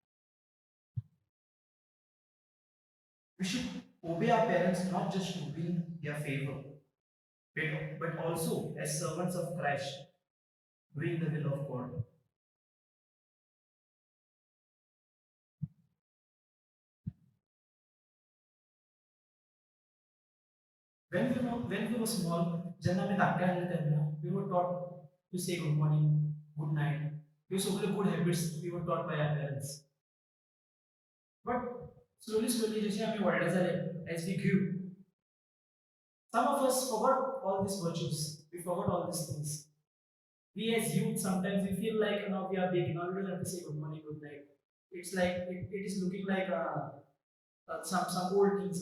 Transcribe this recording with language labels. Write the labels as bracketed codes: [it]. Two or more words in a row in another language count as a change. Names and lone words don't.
[en] We should obey our parents not just to win their favor, but also as servants of Christ, doing the will of God. When we were small, [kok] जेन्ना आमी धाकटे आसले तेन्ना [en] we were taught to say good morning, good night. He सगळे good habits we were taught by our parents. But slowly, [kok] जशे आमी व्हडले जाले, [en] as we grew, some of us forgot all these virtues. We forgot all these things. We as youth sometimes we feel like now we are big. Now we don't have to say good morning, good night. It's like it is looking like some old things.